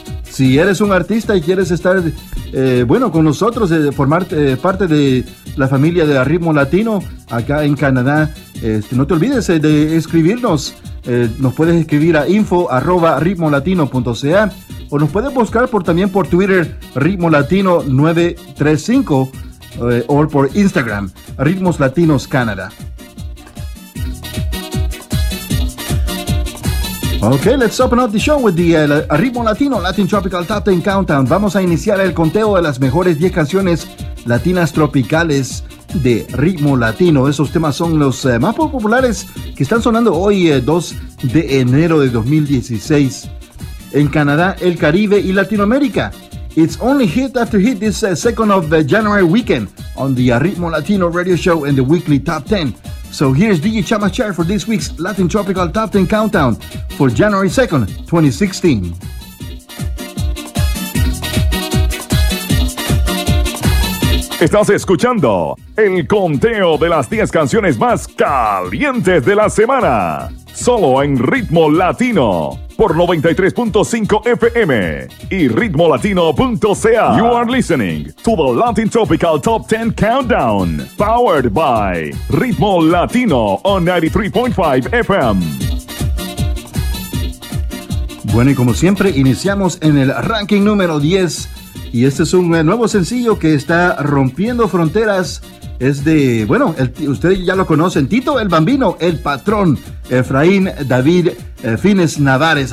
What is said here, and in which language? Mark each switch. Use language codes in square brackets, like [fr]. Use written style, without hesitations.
[es] Si eres un artista y quieres estar con nosotros, formar parte de la familia de Ritmo Latino acá en Canadá, no te olvides de escribirnos. Nos puedes escribir a info@ritmolatino.ca o nos puedes buscar también por Twitter, Ritmo Latino 935, o por Instagram, Ritmos Latinos Canadá. [en] Okay, let's open up the show with the Ritmo Latino, Latin Tropical Top 10 Countdown. [es] Vamos a iniciar el conteo de las mejores 10 canciones latinas tropicales de Ritmo Latino. Esos temas son los más populares que están sonando hoy, 2 de enero de 2016. En Canadá, el Caribe y Latinoamérica. [en] It's only hit after hit this second of January weekend on the Ritmo Latino Radio Show and the Weekly Top 10. So here's DJ Chama Chair for this week's Latin Tropical Top 10 Countdown for January 2nd, 2016. [es] Estás escuchando el conteo de las 10 canciones más calientes de la semana. Solo en Ritmo Latino por 93.5 FM y ritmolatino.ca. [en] You are listening to the Latin Tropical Top 10 Countdown, powered by Ritmo Latino on 93.5 FM. [es] Bueno, y como siempre, iniciamos en el ranking número 10. Y este es un nuevo sencillo que está rompiendo fronteras. Es de, bueno, ustedes ya lo conocen, Tito el Bambino, el patrón, Efraín David Fines Navares.